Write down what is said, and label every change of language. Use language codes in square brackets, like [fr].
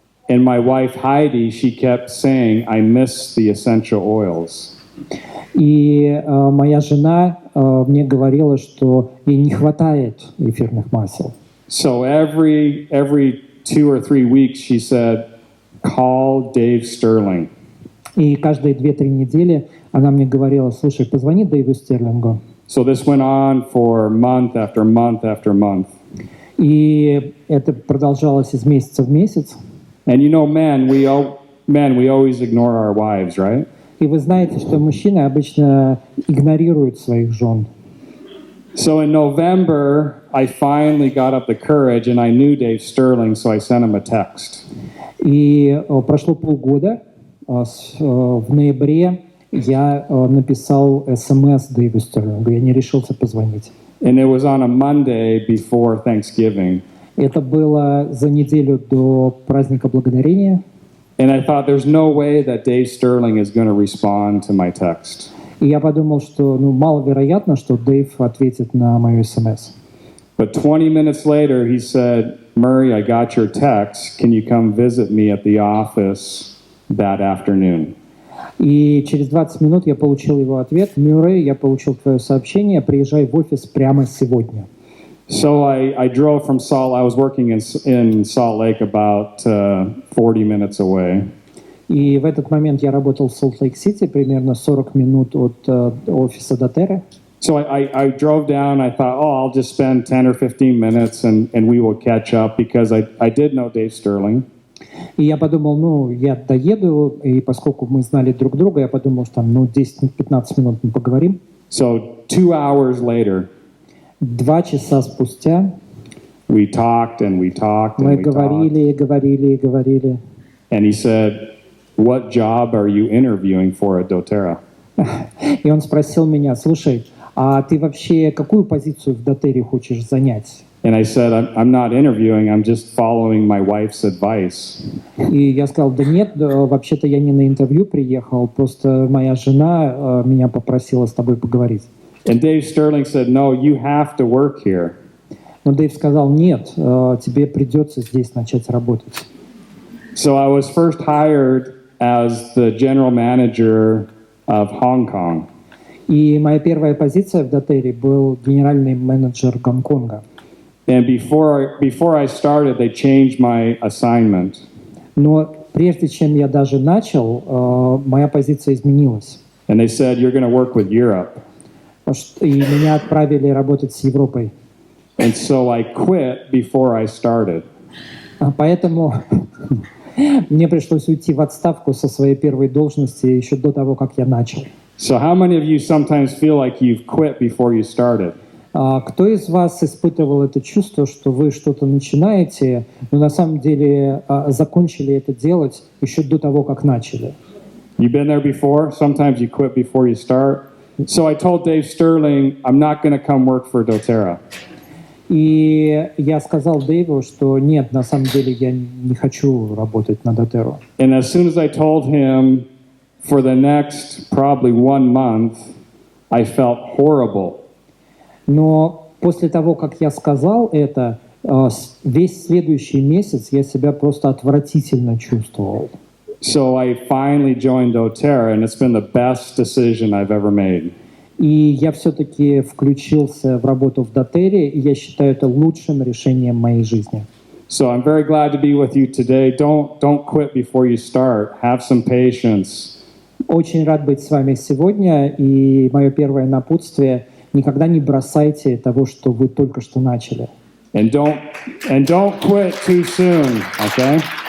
[en] And my wife Heidi, she kept saying, "I miss the essential oils." [ru] И моя жена мне говорила, что ей не хватает эфирных масел. [en] So every 2 or 3 weeks, she said, "Call Dave Sterling." [ru] И каждые 2-3 недели она мне говорила: слушай, позвони Дэйву Стерлингу. [en] So this went on for month after month after month. [ru] И это продолжалось из месяца в месяц. [en] And you know, men, we always ignore our wives, right? [ru] И вы знаете, что мужчины обычно игнорируют своих жен. [en] So in November, I finally got up the courage, and I knew Dave Sterling, so I sent him a text. [ru] И прошло полгода. В ноябре я написал СМС Дэйву Стерлингу. Я не решился позвонить. [en] And it was on a Monday before Thanksgiving. [ru] Это было за неделю до праздника Благодарения. [en] And I thought, there's no way that Dave Sterling is going to respond to my text. [ru] И я подумал, что маловероятно, что Дэйв ответит на мою смс. [en] But 20 minutes later, he said, Murray, I got your text. Can you come visit me at the office that afternoon? [ru] И через 20 минут я получил его ответ: Мюррей, я получил твое сообщение, приезжай в офис прямо сегодня. [en] So I drove from I was working in Salt Lake about 40 minutes away. [ru] И в этот момент я работал в Солт-Лейк-Сити, примерно 40 минут от офиса доTERRA. [en] So I drove down. I thought, I'll just spend 10 or 15 minutes and we will catch up because I did know Dave Sterling. [ru] И я подумал, я доеду, и поскольку мы знали друг друга, я подумал, что 10-15 минут мы поговорим. [en] So 2 hours later, [ru] 2 часа спустя [en] we talked and we talked and [ru] мы [en] we [ru] говорили. [en] And he said, what job are you interviewing for at doTERRA? [ru] И он спросил меня: слушай, а ты вообще какую позицию в доTERRA хочешь занять? [en] And I said, I'm not interviewing, I'm just following my wife's advice. [ru] И я сказал: да нет, вообще-то я не на интервью приехал, просто моя жена меня попросила с тобой поговорить. [en] And Dave Sterling said, no, you have to work here. [ru] Но Дэйв сказал: нет, тебе придется здесь начать работать. [en] So I was first hired as the general manager of Hong Kong. [ru] И моя первая позиция в доTERRA был генеральный менеджер Гонконга. [en] And before I started, they changed my assignment. [ru] Но прежде чем я даже начал, моя позиция изменилась. [en] And they said, you're going to work with Europe. [ru] И меня отправили работать с Европой. [en] And so I quit before I started. [ru] Поэтому мне пришлось уйти в отставку со своей первой должности еще до того, как я начал. [en] So how many of you sometimes feel like you've quit before you started? [ru] Кто из вас испытывал это чувство, что вы что-то начинаете, но на самом деле закончили это делать еще до того, как начали? [en] You've been there before? Sometimes you quit before you start. So I told Dave Sterling, I'm not going to come work for doTERRA. [ru] И я сказал Дэйву, что нет, на самом деле я не хочу работать на доTERRA. [en] And as soon as I told him, for the next probably 1 month, I felt horrible. [ru] Но после того, как я сказал это, весь следующий месяц я себя просто отвратительно чувствовал. [en] So I finally joined doTERRA, and it's been the best decision I've ever made. [ru] И я все-таки включился в работу в доTERRA, и я считаю это лучшим решением моей жизни. [en] So I'm very glad to be with you today. Don't quit before you start. Have some patience. [ru] Очень рад быть с вами сегодня, и мое первое напутствие: никогда не бросайте того, что вы только что начали. [en] And don't quit too soon, okay?